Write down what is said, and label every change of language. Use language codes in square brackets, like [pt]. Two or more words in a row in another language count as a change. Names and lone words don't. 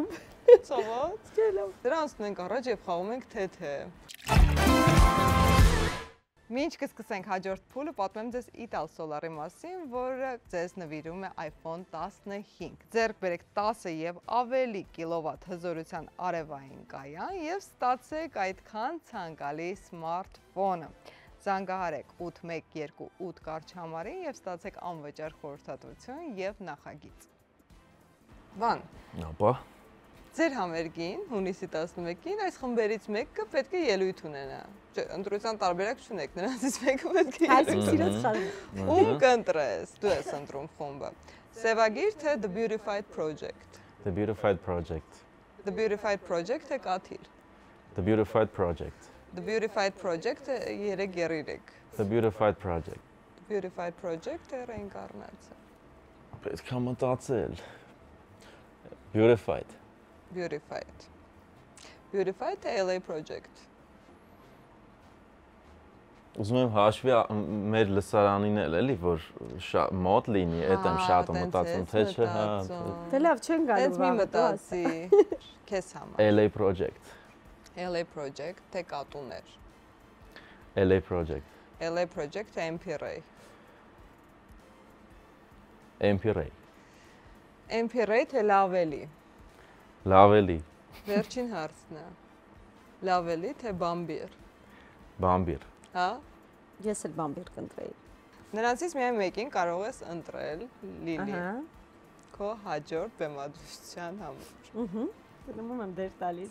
[hy] Ցավոց։ Դրանց ունենք առաջ եւ խաղում ենք թե։ Մինչ կսկսենք հաջորդ փուլը, պատմեմ ձեզ Ital Solar-ի մասին, որը ձեզ նվիրում է iPhone 15։ Ձեռք բերեք 10 եւ ավելի կիլովատ հզորության արևային կայան եւ ստացեք այդքան ցանկալի սմարթֆոնը։ Զանգահարեք 8128 կարգչամարին եւ ստացեք անվճար խորհրդատվություն եւ նախագիծ։ Վան։ Ապա Ձեր համերգին, հունիսի 11-ին, այս խմբերից մեկը պետք է ելույթ ունենա։ Ընտրության տարբերակ չունեք, նրանցից մեկը պետք է Այսինքն խաղում։ Ում կընտրես, դու ես ընտրում խումբը։ Սևագիր թե The Beautified Project։ The Beautified Project։ The Beautified Project է կաթիլ։ The Beautified Project։ The Beautified Project-ը 3-3։ The Beautified Project։ The Beautified Project-ը ռեինկարնացիա։ Պետք է մտածել։ Beautified։ Beautified։ Beautified թե LA Project։ Ուզում եմ հաշվի մեր լսարանին էլի որ մոտ լինի, այդ եմ շատ մտածում, թե չէ, հա։ Դե լավ չեն գալու։ Ես մի մտածի։ Քեզ համար։ LA Project։ LA Project թե կատուներ։ LA Project։ LA Project թե MP-Ray։ MP-Ray։ MP-Ray թե Laveli։ Laveli։ Վերջին հարցն է։ Laveli թե Bambir։ Bambir։ Հա։ Ես էլ բամբիր կընտրեի։ Նրանցից միայն մեկին կարող ես ընտրել Լիլի։ Ահա։ Քո հաջորդ բեմադրության համար։ Դնում եմ դեր տալիս։